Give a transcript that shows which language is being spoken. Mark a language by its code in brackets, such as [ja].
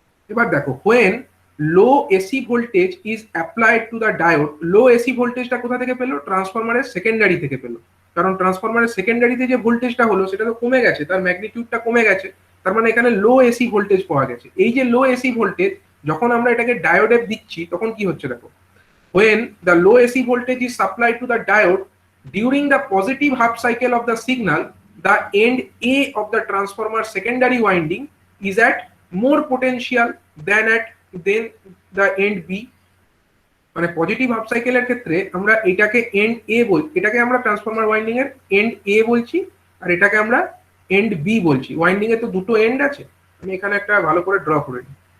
[bn] এবার দেখো, [en] when low AC voltage is applied to the diode, [bn] low AC ভোল্টেজটা কোথা থেকে পেলো? ট্রান্সফরমারের সেকেন্ডারি থেকে পেলো। কারণ ট্রান্সফরমারের সেকেন্ডারিতে যে ভোল্টেজটা হলো সেটা তো কমে গেছে, তার ম্যাগনিটিউডটা কমে গেছে, তার মানে এখানে লো এসি ভোল্টেজ পাওয়া গেছে। এই যে লো এসি ভোল্টেজ যখন আমরা এটাকে ডায়োডে দিচ্ছি তখন কি হচ্ছে দেখো, [en] when the low AC voltage is supplied to the diode during the positive half cycle of the signal, the end A of the transformer secondary winding is at more potential than the end B। [bn] মানে positive half সাইকেলের ক্ষেত্রে আমরা এটাকে and এ বলছি, এটাকে আমরা transformer winding এর and এ বলছি, আর এটাকে আমরা এন্ড বি বলছি। ওয়াইন্ডিং এ তো দুটো এন্ড আছে, আমি এখানে একটা ভালো করে ড্র করে নিই।